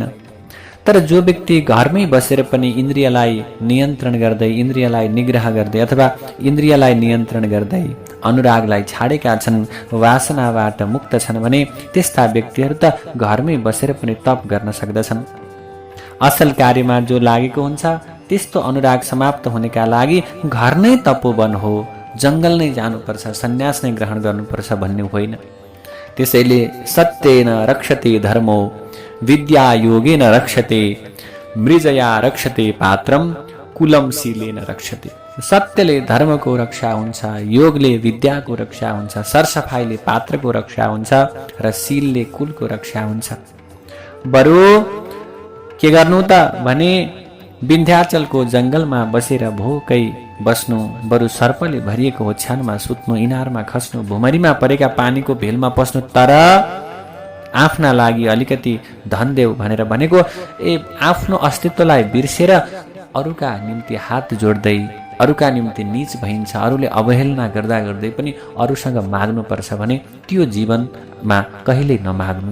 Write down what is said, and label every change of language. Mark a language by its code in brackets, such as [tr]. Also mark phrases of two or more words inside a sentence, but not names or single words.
[ne] तर जो व्यक्ति घरमै बसेर पनि इन्द्रियलाई नियन्त्रण गर्दै, इन्द्रियलाई निग्रह गर्दै अथवा इन्द्रियलाई नियन्त्रण गर्दै अनुरागलाई छाडेका छन्, वासनाबाट मुक्त छन् भने त्यस्ता व्यक्तिहरू त घरमै बसेर पनि तप गर्न सक्दछन्। असल कार्यमा जो लागेको हुन्छ त्यस्तो अनुराग समाप्त हुनेका लागि घर नै तपोवन हो, जङ्गल नै जानुपर्छ, सन्यास नै ग्रहण गर्नुपर्छ भन्ने होइन। [sa] त्यसैले सत्येन रक्षते धर्मो विद्या योगेन रक्षते मृजया रक्षते पात्रम कुलम शीलेन रक्षते। [ne] सत्यले धर्मको रक्षा हुन्छ, योगले विद्याको रक्षा हुन्छ, सरसफाइले पात्रको रक्षा हुन्छ र शीलले कुलको रक्षा हुन्छ। बरु के गर्नु त भने विन्ध्याचलको जङ्गलमा बसेर भोकै बस्नु, बरु सर्पले भरिएको ओछ्यानमा सुत्नु, इनारमा खस्नु, भुमरीमा परेका पानीको भेलमा पस्नु, तर आफ्ना लागि अलिकति धन देऊ भनेर भनेको आफ्नो अस्तित्वलाई बिर्सेर अरूका निम्ति हात जोड्दै, अरूका निम्ति नीच भइन्छ, अरूले अवहेलना गर्दा गर्दै पनि अरूसँग माग्नुपर्छ भने त्यो जीवनमा कहिल्यै नमाग्नु।